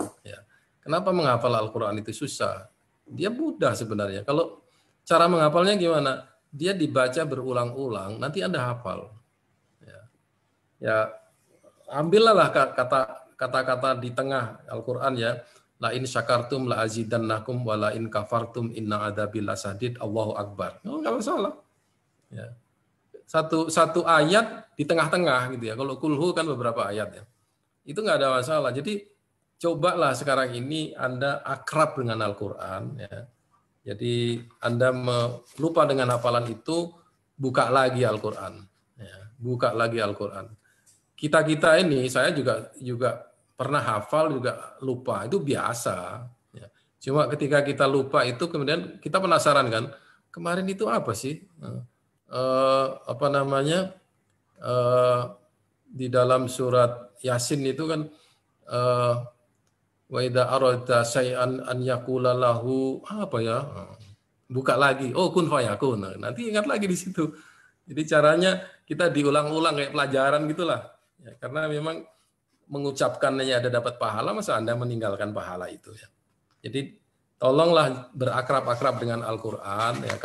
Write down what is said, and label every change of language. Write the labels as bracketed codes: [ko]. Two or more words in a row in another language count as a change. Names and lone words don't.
[id] Ya. Kenapa menghafal Al-Quran itu susah? Dia mudah sebenarnya. Kalau cara menghafalnya gimana? Dia dibaca berulang-ulang, nanti Anda hafal. Ya, ambillah kata-kata di tengah Al-Quran ya. [ar] لئن شكرتم لأزيدنكم ولئن كفرتم إن عذابي لشديد. الله أكبر. [id] Oh, enggak masalah. Ya. Satu ayat di tengah-tengah gitu ya. Kalau kulhu kan beberapa ayat ya. Itu enggak ada masalah. Jadi cobalah sekarang ini Anda akrab dengan Al-Quran ya. Jadi Anda lupa dengan hafalan itu, buka lagi Al-Quran. Ya, buka lagi Al-Quran. Kita ini, saya juga pernah hafal juga lupa, itu biasa. Ya. Cuma ketika kita lupa itu kemudian kita penasaran kan, kemarin itu apa sih? Di dalam surat Yasin itu kan [ar] وإذا أردت شيئا أن يقول له [id] apa ya? Buka lagi, oh [ar] كن فيكون. [id] Nanti ingat lagi di situ. Jadi caranya kita diulang-ulang kayak pelajaran gitulah. Ya, karena memang mengucapkannya ada dapat pahala, masa Anda meninggalkan pahala itu ya. Jadi tolonglah berakrab-akrab dengan Al-Quran ya.